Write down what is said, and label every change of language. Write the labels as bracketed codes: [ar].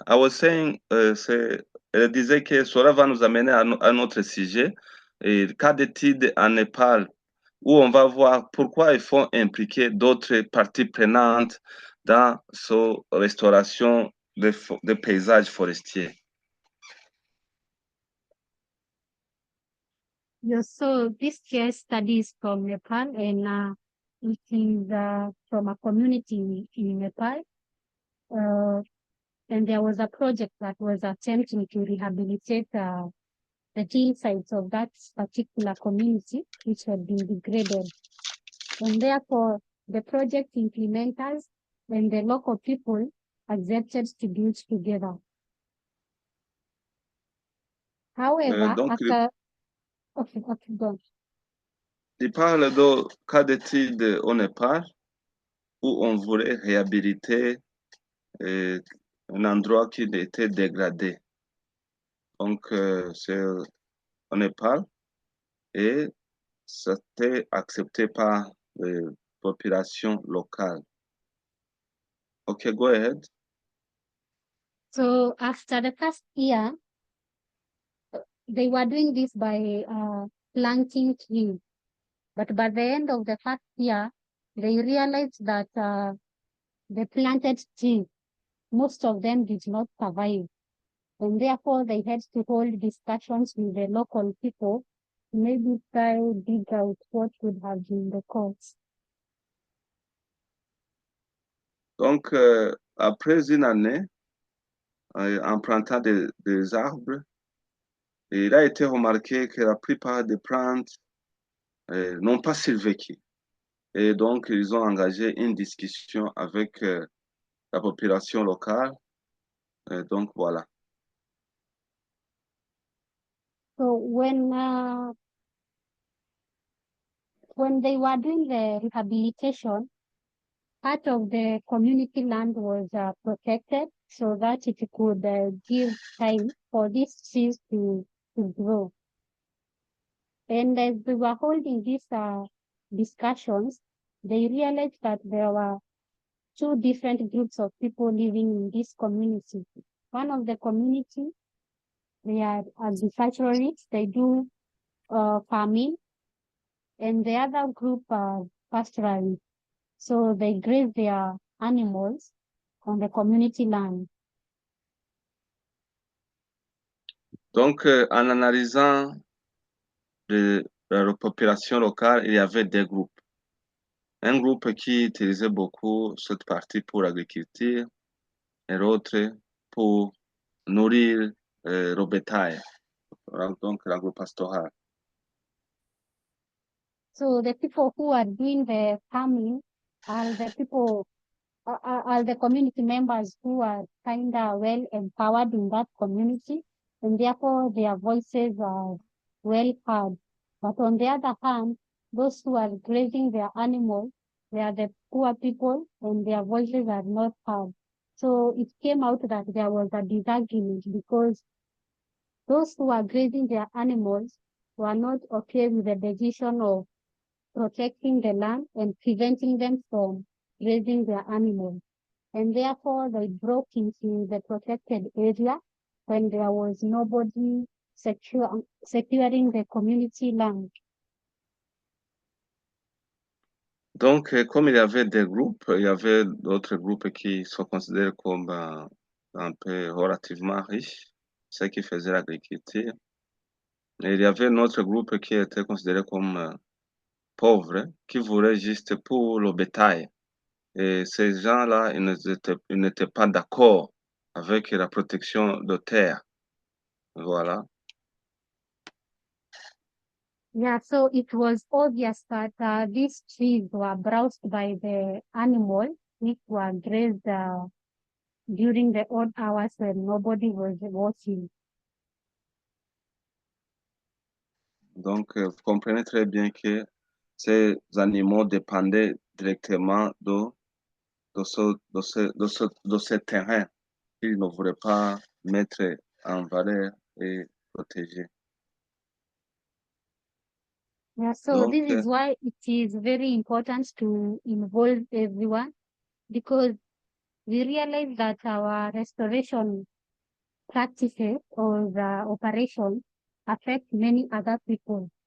[en] I was saying, [fr] elle disait que cela va nous amener à notre sujet, et cas d'étude en Népal, où on va voir pourquoi il faut impliquer d'autres parties prenantes dans cette restauration des paysages forestiers. [en] Yes, so this case study is from Nepal, and it is from a community in Nepal. And there was a project that was attempting to rehabilitate the teen sites of that particular community, which had been degraded. And therefore, the project implementers and the local people accepted to do it together. However, [fr] Donc, [en] after... Okay, go. [fr] Il parle de cas d'étude au Népal où on voulait réhabiliter un endroit qui était dégradé. Donc, c'est au Népal et c'était accepté par les populations locales. [en] Okay, go ahead. So after the first year, they were doing this by planting trees. But by the end of the first year, they realized that the planted trees, most of them did not survive. And therefore, they had to hold discussions with the local people to maybe try to dig out what would have been the cause. [fr] Donc, après une année, en plantant des arbres, il a été remarqué que la plupart des plantes n'ont pas survécu. Et donc, ils ont engagé une discussion avec la population locale. Donc, voilà. [en] So when they were doing the rehabilitation, part of the community land was protected so that it could give time for these trees to grow. And as we were holding these discussions, they realized that there were two different groups of people living in this community. One of the community, they are agriculturalists, they do farming, and the other group are pastoralists. So they graze their animals on the community land. [fr] Donc, en analysant la population locale, il y avait deux groupes. Un groupe qui utilisait beaucoup cette partie pour l'agriculture et l'autre pour nourrir le bétail, donc l'agro-pastoral. [en] So the people who are doing the farming are the people, are the community members who are kind of well empowered in that community, and therefore their voices are well heard. But on the other hand, those who are grazing their animals, they are the poor people and their voices are not heard. So it came out that there was a disagreement because those who are grazing their animals were not okay with the decision of protecting the land and preventing them from grazing their animals. And therefore they broke into the protected area when there was nobody securing the community land. [fr] Donc, comme il y avait des groupes, il y avait d'autres groupes qui sont considérés comme un peu relativement riches, ceux qui faisaient l'agriculture. Et il y avait un autre groupe qui était considéré comme pauvre, qui voulait juste pour le bétail. Et ces gens-là, ils n'étaient pas d'accord avec la protection de terre. Voilà. [en] Yeah, so it was obvious that these trees were browsed by the animals which were grazed during the odd hours when nobody was watching. [fr] Donc, vous comprenez très bien que ces animaux dépendaient directement de ce terrain qu'ils ne voulaient pas mettre en valeur et protéger. [en] Yeah, so [fr] Donc, [en] this is why it is very important to involve everyone, because we realize that our restoration practices or the operation affect many other people.